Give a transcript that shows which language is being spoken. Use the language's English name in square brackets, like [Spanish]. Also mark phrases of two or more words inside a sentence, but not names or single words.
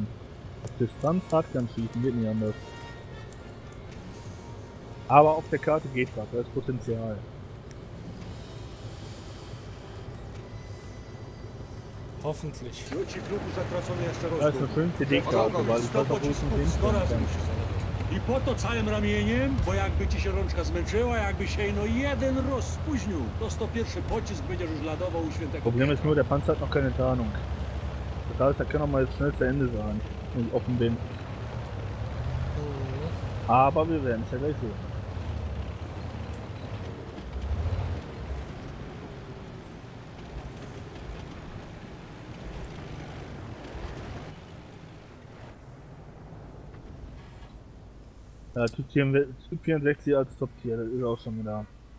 [German] Auf Distanz Hardkern schießen, geht nicht anders. Aber auf der Karte geht was, da ist Potenzial. Hoffentlich. Da ist eine schöne CD-Karte, weil ich weiß auch, wo es mit dem [Polish] I po to całym ramieniem, bo jakby ci się rączka zmęczyła, jakby się no jeden roz spóźnił, to 101 pocisk będziesz już ladował u świętego. [German] Problem ist nur, der Panzer hat noch keine Tarnung. Das heißt, er kann auch mal jetzt schnell zu Ende sein, wenn ich offen bin. Aber wir werden es ja gleich sehen. Ja, Typ 64 als Top-Tier, das ist auch schon wieder.